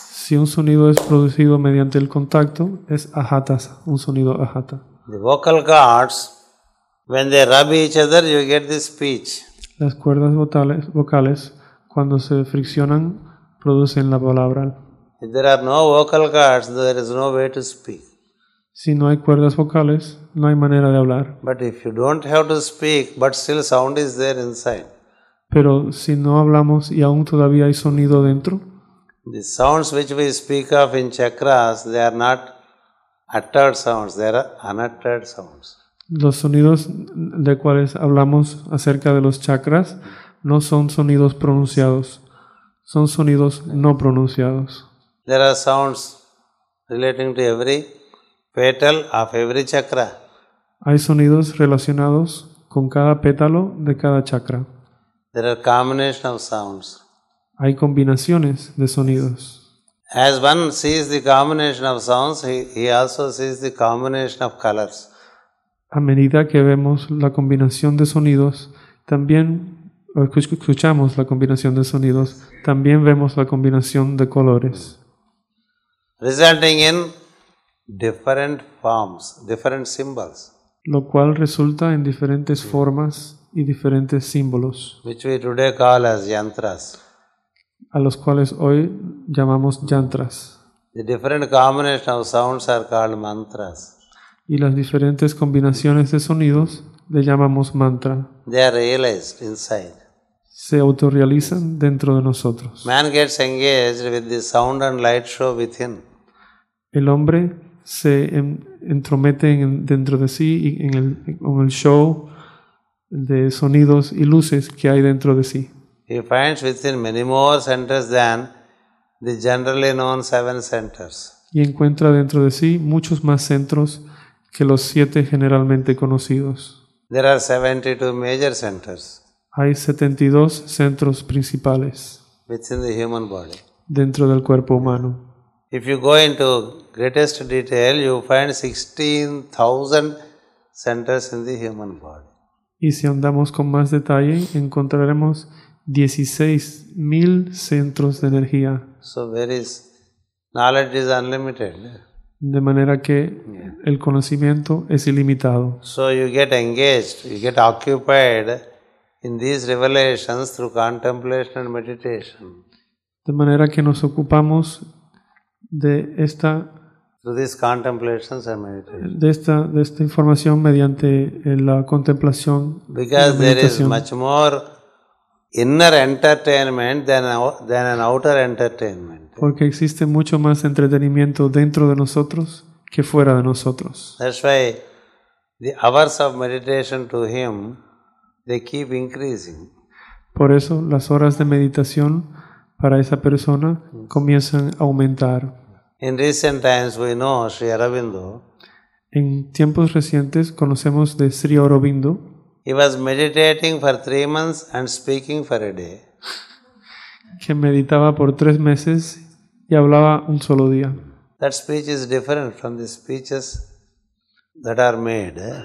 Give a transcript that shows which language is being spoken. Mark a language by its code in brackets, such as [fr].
[es] Si un sonido es producido mediante el contacto, es ahata, un sonido ahata. [en] The vocal cords, when they rub each other, you get this speech. [es] Las cuerdas vocales, cuando se friccionan, producen la palabra. [en] If there are no vocal cords, there is no way to speak. [es] Si no hay cuerdas vocales, no hay manera de hablar. [en] But if you don't have to speak, but still sound is there inside. [es] Pero si no hablamos y aún todavía hay sonido dentro, [en] The sounds which we speak of in chakras, they are not uttered sounds, they are unuttered sounds. [es] los sonidos de cuales hablamos acerca de los chakras no son sonidos pronunciados, son sonidos no pronunciados. [en] There are sounds relating to every petal of every chakra. [es] Hay sonidos relacionados con cada pétalo de cada chakra. [en] There are combination of sounds. [es] Hay combinaciones de sonidos. [en] As one sees the combination of sounds, he also sees the combination of colors. [es] A medida que vemos la combinación de sonidos, también escuchamos la combinación de sonidos, también vemos la combinación de colores, [en] Resulting in different forms, different symbols, [es] lo cual resulta en diferentes formas y diferentes símbolos, [en] which we today call as yantras. [es] a los cuales hoy llamamos yantras. [en] The different combination of sounds are called mantras. [es] Y las diferentes combinaciones de sonidos le llamamos mantra. [en] They are realized inside. [es] Se autorrealizan dentro de nosotros. [en] Man gets engaged with the sound and light show within. [es] El hombre se entromete dentro de sí y en el show de sonidos y luces que hay dentro de sí. [en] He finds within many more centers than the generally known 7 centers. [es] Y encuentra dentro de sí muchos más centros que los 7 generalmente conocidos. [en] There are 72 major centers [es] Hay 72 centros principales [en] within the human body. [es] dentro del cuerpo humano. [en] If you go into greatest detail, you find 16,000 centers in the human body. [es] Y si andamos con más detalle, encontraremos 16,000 centros de energía. [en] So knowledge is unlimited. [es] De manera que el conocimiento es ilimitado. [en] So you get engaged, you get occupied in these revelations through contemplation and meditation. [es] De manera que nos ocupamos de esta [en] Through these contemplations and meditation. [es] de esta información mediante la contemplación y la [en] Because there is [es] meditación. [en] much more inner entertainment than an outer entertainment. [es] Porque existe mucho más entretenimiento dentro de nosotros que fuera de nosotros. [en] That's why the hours of meditation to him, they keep increasing. [es] Por eso las horas de meditación para esa persona comienzan a aumentar. [en] In recent times we know Sri Aurobindo, [es] En tiempos recientes conocemos de Sri Aurobindo, [en] he was meditating for 3 months and speaking for a day. [es] que meditaba por 3 meses y hablaba un solo día. [en] That speech is different from the speeches that are made.